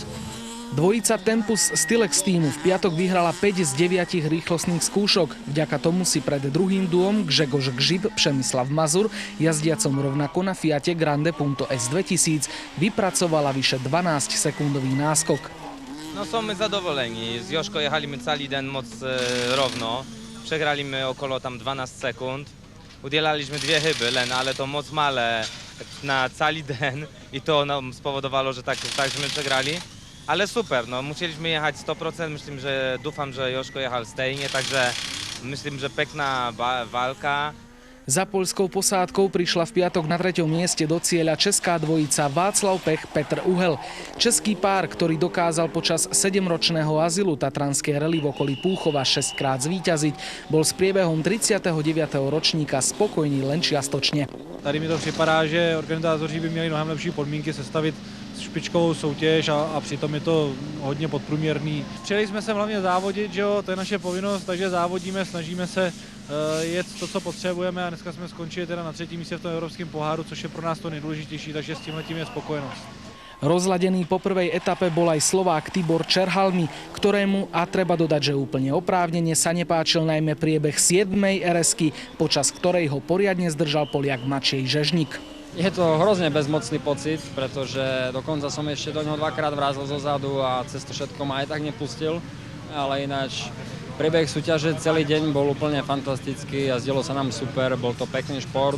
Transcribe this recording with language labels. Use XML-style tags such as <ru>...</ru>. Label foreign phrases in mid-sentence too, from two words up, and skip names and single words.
<sk>Dvojica Tempus Stilex týmu v piatok vyhrala 5 z 9 rýchlostných skúšok. Vďaka tomu si pred druhým duom Grzegorz Grzyb Przemyslav Mazur, jazdiacom rovnako na Fiate Grande Punto S2000, vypracovala vyše 12-sekundový náskok.</sk> <pl>No są zadowoleni, z Joszko jechaliśmy cały den moc równo, przegraliśmy około tam 12 sekund. Udzielaliśmy 2 chyby, ale to moc male na cały den i to nam spowodowało, że tak żeśmy przegrali. Ale super, no musieliśmy jechać 100%, myślę, że dufam, że Joszko jechał stejnie, także myślę, że piękna walka.</pl> <sk>Za poľskou posádkou prišla v piatok na 3. mieste do cieľa česká dvojica Václav Pech, Petr Uhel. Český pár, ktorý dokázal počas 7-ročného azylu Tatranskej rally v okolí Púchova 6-krát zvíťaziť, bol s priebehom 39. ročníka spokojný len čiastočne.</sk> <cs>Tady mi to připadá, že organizátoři by měli mnohem lepší podmínky sestavit špičkovou soutěž a přitom je to hodně podprůměrný. Přijeli jsme sem hlavně závodit, že jo, to je naše povinnost, takže závodíme, snažíme se jet to, co potřebujeme a dneska jsme skončili teda na 3. místě v tom evropském poháru, což je pro nás to nejdůležitější, takže s tímhletím je spokojenost.</cs> <sk>Rozladený po prvej etape bol aj Slovák Tibor Čerhalmi, ktorému, a treba dodať, že úplne oprávnene, sa nepáčil najmä priebeh 7. RS-ky, počas ktorej ho poriadne zdržal Poliak Maciej Žežník. Je to hrozne bezmocný pocit, pretože dokonca som ešte do ňoho 2-krát vrázol zo zadu a cez to všetko ma aj tak nepustil, ale ináč priebeh súťaže celý deň bol úplne fantastický a jazdilo sa nám super, bol to pekný šport.</sk>